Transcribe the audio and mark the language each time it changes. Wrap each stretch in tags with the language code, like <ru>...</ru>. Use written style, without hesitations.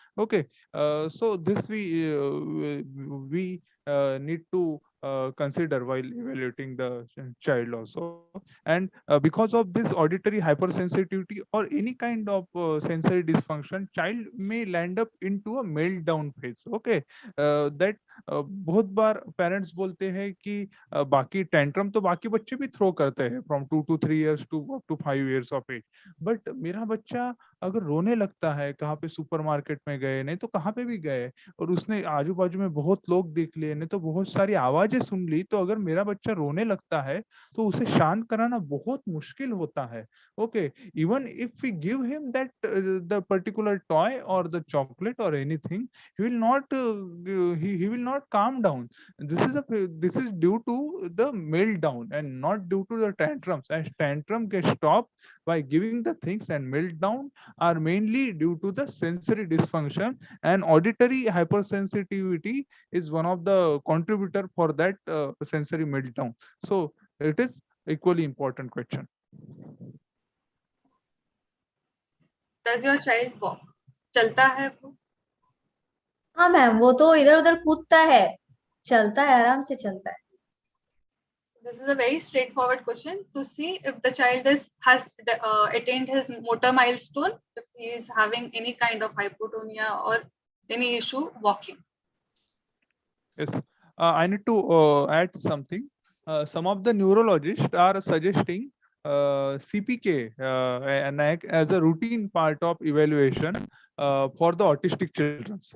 <en>Okay, so this we need to consider while evaluating the child also. And because of this auditory hypersensitivity or any kind of sensory dysfunction, child may land up into a meltdown phase. Okay, that</en> <hi>बहुत बार parents बोलते हैं कि बाकी tantrum तो बाकी बच्चे भी throw करते हैं</hi> <en>from 2 to 3 years to up to 5 years of age,</en> <hi>but मेरा बच्चा अगर रोने लगता है, कहाँ पे सुपरमार्केट में गए, नहीं तो कहाँ पे भी गए, और उसने आजू बाजू में बहुत लोग देख लिए, नहीं तो बहुत सारी आवाजें आवाजें सुन ली, तो अगर मेरा बच्चा रोने लगता है तो उसे शांत कराना बहुत मुश्किल होता है.</hi> <en>Okay, even if we give him that the particular toy or the chocolate or anything, he will not he will not calm down. This is due to the meltdown and not due to the tantrums. And tantrum gets stopped by giving the things, and meltdown are mainly due to the sensory dysfunction, and auditory hypersensitivity is one of the contributor for that sensory meltdown. So it is equally important question. Does your child walk?</en> <hi>चलता है वो? हाँ ma'am, वो तो इधर उधर कूदता है, चलता है, आराम से चलता है.</hi> <en>This is a very straightforward question to see if the child has attained his motor milestone, if he is having any kind of hypotonia or any issue walking. Yes, I need to add something. Some of the neurologists are suggesting CPK as a routine part of evaluation for the autistic children.</en>